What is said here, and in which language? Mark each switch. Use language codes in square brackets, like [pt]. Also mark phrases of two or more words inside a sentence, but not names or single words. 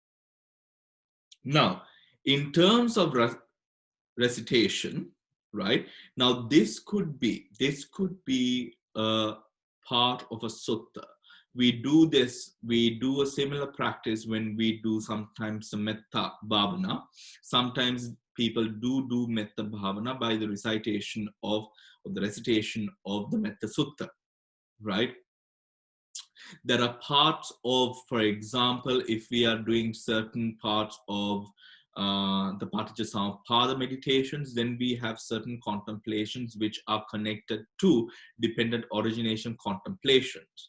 [en] Now, in terms of recitation, right? Now, this could be a part of a sutta. We do a similar practice when we do sometimes some [pi] metta bhavana. [en] Sometimes people do [pi] metta bhavana [en] by the recitation of the [pi] metta sutta, [en] right? There are parts of, for example, if we are doing certain parts of the Paticcasamuppada meditations. Then we have certain contemplations which are connected to dependent origination contemplations.